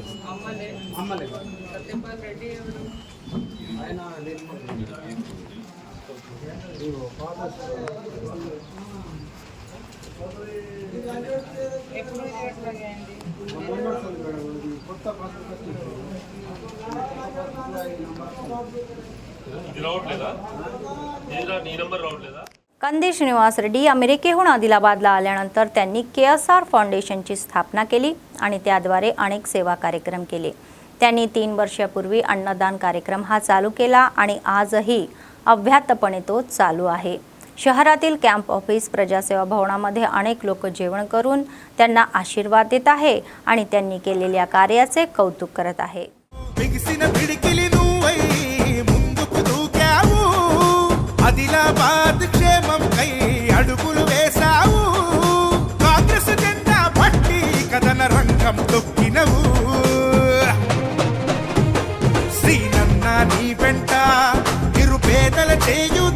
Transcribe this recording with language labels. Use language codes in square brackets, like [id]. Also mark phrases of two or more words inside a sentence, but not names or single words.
[te] అమ్మలే సత్యపాల్ రెడ్డి ఆయన ఎప్పుడు అయింది. కొత్త [mr] कंदी श्रीनिवास रेड्डी अमेरिकेहून आदिलाबादला आल्यानंतर त्यांनी KSR फाउंडेशनची स्थापना केली आणि त्याद्वारे अनेक सेवा कार्यक्रम केले. त्यांनी 3 वर्षापूर्वी अन्नदान कार्यक्रम हा चालू केला आणि आजही अव्याहतपणे तो चालू आहे. शहरातील [en] camp office [mr] प्रजासेवा भवनामध्ये अनेक लोक जेवण करून त्यांना आशीर्वाद देत आहे आणि त्यांनी केलेल्या कार्याचे कौतुक करत आहे. [te] ఆదిలాబాద్ క్షేమం కై అడుగులు వేసావు. కాంగ్రెస్ జెండా పట్టి కథన రంగం తొక్కినవు. శ్రీనన్న నీ వెంట నిరుపేదల చేయుత.